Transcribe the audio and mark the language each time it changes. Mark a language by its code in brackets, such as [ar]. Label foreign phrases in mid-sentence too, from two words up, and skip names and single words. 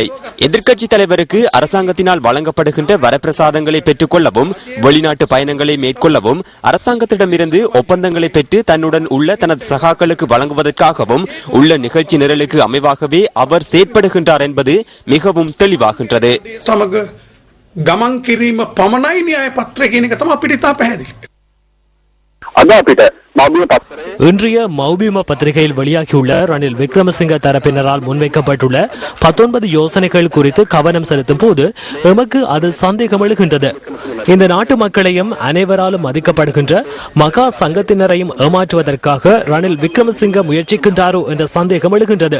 [ta] எதிர்க்கட்சி தலைவருக்கு அரசாங்கத்தினால் வழங்கப்படுகின்ற வரப்பிரசாதங்களை பெற்றுக் கொள்ளவும், வெளிநாட்டு பயணங்களை மேற்கொள்ளவும், அரசாங்கத்திடமிருந்து ஒப்பந்தங்களை பெற்று தன்னுடன் உள்ள தனது சகாக்களுக்கு வழங்குவதற்காகவும் உள்ள நிகழ்ச்சி நிரலுக்கு அமைவாகவே அவர் செயற்படுகின்றார் என்பது மிகவும் தெளிவாகின்றது. [si] ගමන් කිරීම පමණයි න්‍යාය පත්‍රය කියන එක තමයි අපිට ඉතා පැහැදිලි. අද අපිට [ta] இன்றைய மௌபிம பத்திரிகையில் வெளியாகியுள்ள ரணில் விக்ரமசிங்க தரப்பினரால் முன்வைக்கப்பட்டுள்ள 19 யோசனைகள் குறித்து கவனம் செலுத்தும் போது எமக்கு அது சந்தேகம் எழுகின்றது. இந்த நாட்டு மக்களையும் அனைவராலும் மதிக்கப்படுகின்ற மகா சங்கத்தினரையும் ஏமாற்றுவதற்காக ரணில் விக்ரமசிங்க முயற்சிக்கின்றாரோ என்ற சந்தேகம் எழுகின்றது.